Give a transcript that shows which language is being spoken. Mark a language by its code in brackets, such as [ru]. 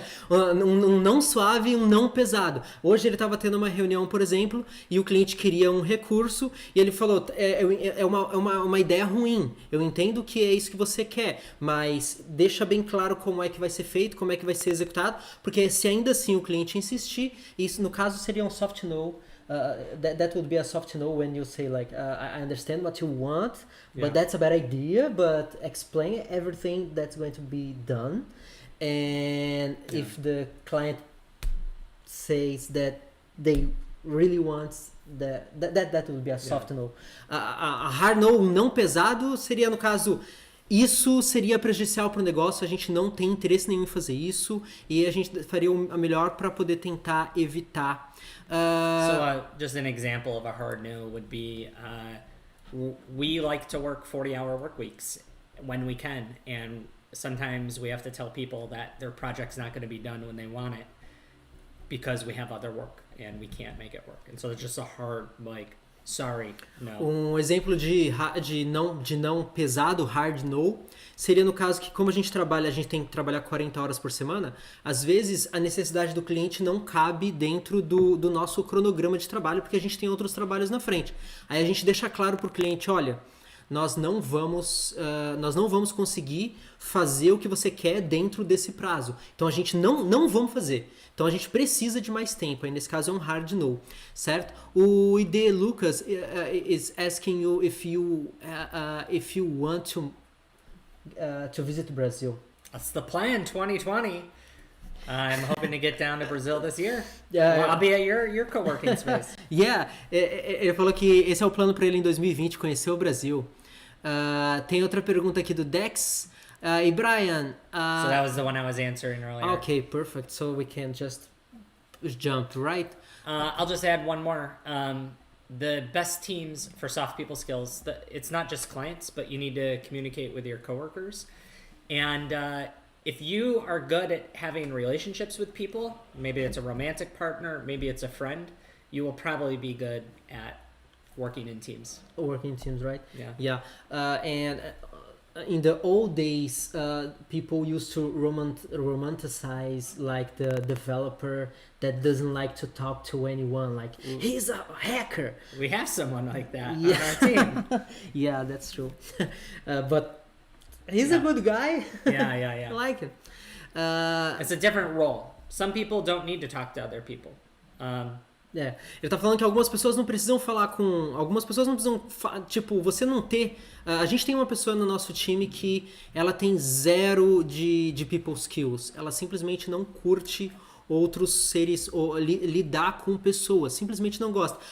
[pt] um não suave e um não pesado. Hoje ele estava tendo uma reunião, por exemplo, e o cliente queria um recurso e ele falou, é uma ideia ruim, eu entendo que é isso que você quer, mas deixa bem claro como é que vai ser feito, como é que vai ser executado, porque se ainda assim o cliente insistir, isso no caso seria um soft no. [en] That would be a soft no when you say like I understand what you want, but that's a bad idea, but explain everything that's going to be done. And if the client says that they really want that would be a soft no. [pt] A hard no, um não pesado, seria no caso isso seria prejudicial para o negócio, a gente não tem interesse nenhum em fazer isso e a gente faria a melhor para poder tentar evitar. [en] Just an example of a hard no would be we like to work 40-hour work weeks when we can, and sometimes we have to tell people that their project's not going to be done when they want it because we have other work and we can't make it work. And so it's just a hard, sorry, no. [pt] Um exemplo de não pesado, hard no, seria no caso que como a gente tem que trabalhar 40 horas por semana, às vezes a necessidade do cliente não cabe dentro do nosso cronograma de trabalho, porque a gente tem outros trabalhos na frente. Aí a gente deixa claro para o cliente, olha, nós não vamos conseguir fazer o que você quer dentro desse prazo. Então a gente não vamos fazer. Então a gente precisa de mais tempo. Aí nesse caso é um hard no, certo? [en] O ID Lucas is asking you if you want to visit Brazil. That's the plan, 2020. I'm hoping to get down to Brazil this year. I'll be at your co-working space. [pt] Yeah, ele falou que esse é o plano para ele em 2020, conhecer o Brasil. Tem outra pergunta aqui do Dex. E Bryan... [en] so that was the one I was answering earlier. Okay, perfect. So we can just jump, right? I'll just add one more. The best teams for soft people skills, it's not just clients, but you need to communicate with your coworkers. And if you are good at having relationships with people, maybe it's a romantic partner, maybe it's a friend, you will probably be good at working in teams. Working in teams, right? Yeah. Yeah. And in the old days, people used to romanticize like the developer that doesn't like to talk to anyone. Like he's a hacker. We have someone like that on our team. Yeah, that's true. But he's a good guy. Yeah. I like him. It's a different role. Some people don't need to talk to other people. [pt] Ele tá falando que algumas pessoas não precisam falar com... Algumas pessoas não precisam... Tipo, você não ter... A gente tem uma pessoa no nosso time que ela tem zero de people skills. Ela simplesmente não curte outros seres ou lidar com pessoas. Simplesmente não gosta.